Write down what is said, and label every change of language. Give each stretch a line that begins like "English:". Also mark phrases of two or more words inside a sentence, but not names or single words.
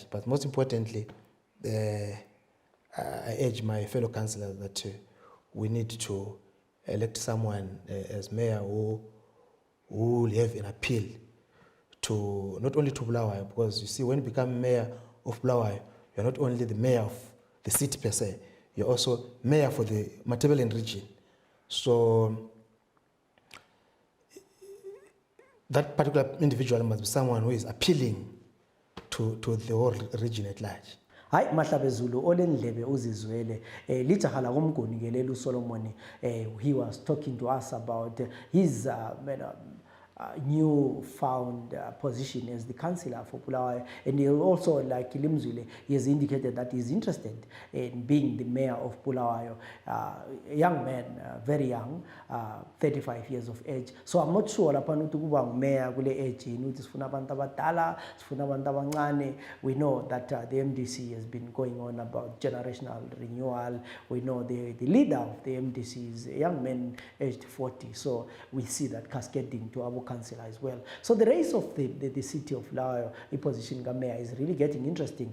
English: But most importantly, I urge my fellow councillors that we need to elect someone as mayor who will have an appeal to not only to Bulawayo, because you see, when you become mayor of Bulawayo, you're not only the mayor of the city per se, you're also mayor for the Matabeleland region. So that particular individual must be someone who is appealing to the whole region at large.
North Ndebele: Hayi Mahlabe Zulu olendlebe uzizwele lijaha la Mguni
English: Cllr Solomon, he was talking to us about his new found position as the councillor for Bulawayo, and he also, like Limzule, he has indicated that he's interested in being the mayor of Bulawayo. A young man, very young, 35 years of age. So I'm not sure
North Ndebele: lapha ukuba mayor kule age ukuthi sifuna abantu abadala, sifuna abantu abancane.
English: We know that the MDC has been going on about generational renewal. We know the leader of the MDC is a young man aged 40. So we see that cascading to our councillor as well. So the race of the city of Bulawayo, the position of mayor, is really getting interesting.